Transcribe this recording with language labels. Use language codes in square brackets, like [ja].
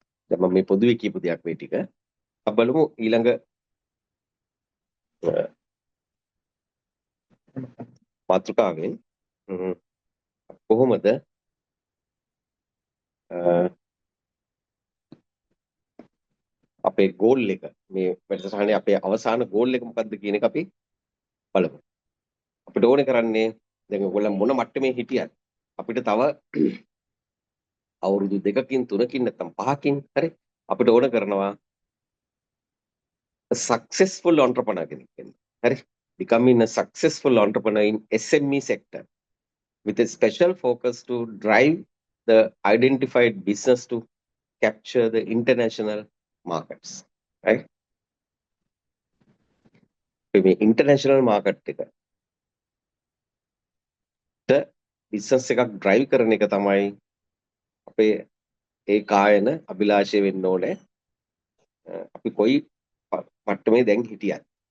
[si] දැන් මම මේ පොදුවේ කියපු දෙයක් මේ ටික. අපි බලමු ඊළඟ මාතෘකාවෙන් කොහොමද අපේ ගෝල් එක මේ වැඩසටහනේ අපේ අවසාන ගෝල් එක මොකක්ද කියන එක අපි බලමු. අපිට ඕනේ කරන්නේ දැන් ඔයගොල්ලන් මොන මට්ටමේ හිටියත් අපිට තව අවුරුදු 2කින් 3කින් නැත්නම් 5කින් හරි අපිට ඕන කරනවා [en] a successful entrepreneur [si] කෙනෙක් වෙන්න. හරි? [en] Becoming a successful entrepreneur in SME sector with a special focus to drive the identified business to capture the international markets. Right? [si] මේ international market එකට business එකක් drive කරන එක තමයි අපේ ඒ කායන අභිලාෂය වෙන්න ඕනේ. අපි කොයි මට්ටමේ දැන් හිටියත්.